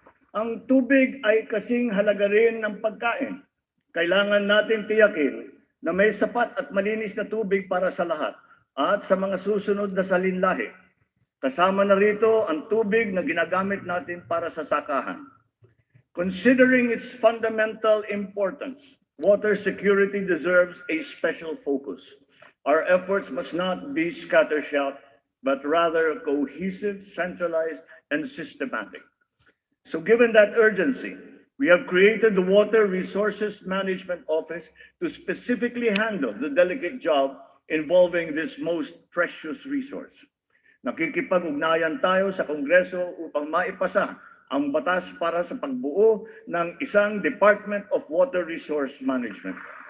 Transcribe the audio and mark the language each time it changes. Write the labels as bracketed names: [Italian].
[Filipino] Ang tubig ay kasing halaga rin ng pagkain. Kailangan natin tiyakin na may sapat at malinis na tubig para sa lahat at sa mga susunod na salinlahi. Kasama na rito ang tubig na ginagamit natin para sa sakahan. [English] Considering its fundamental importance, water security deserves a special focus. Our efforts must not be scattershot, but rather cohesive, centralized, and systematic. So given that urgency, we have created the Water Resources Management Office to specifically handle the delicate job involving this most precious resource. [Filipino] Nakikipag-ugnayan tayo sa Kongreso upang maipasa ang batas para sa pagbuo ng isang Department of Water Resource Management.